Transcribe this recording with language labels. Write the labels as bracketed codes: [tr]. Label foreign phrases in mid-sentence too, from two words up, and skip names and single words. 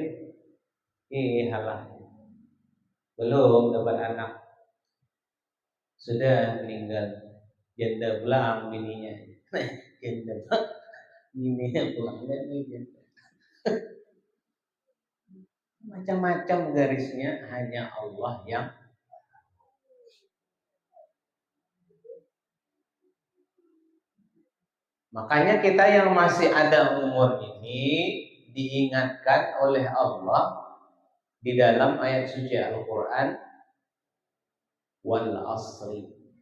[id] Halah. Belum dapat anak. Sudah meninggal. Janda pulang bininya. Janda bininya pulang lagi janda. Macam-macam garisnya, hanya Allah yang. Makanya kita yang masih ada umur ini diingatkan oleh Allah di dalam ayat suci Al-Quran, [ar] والعصر.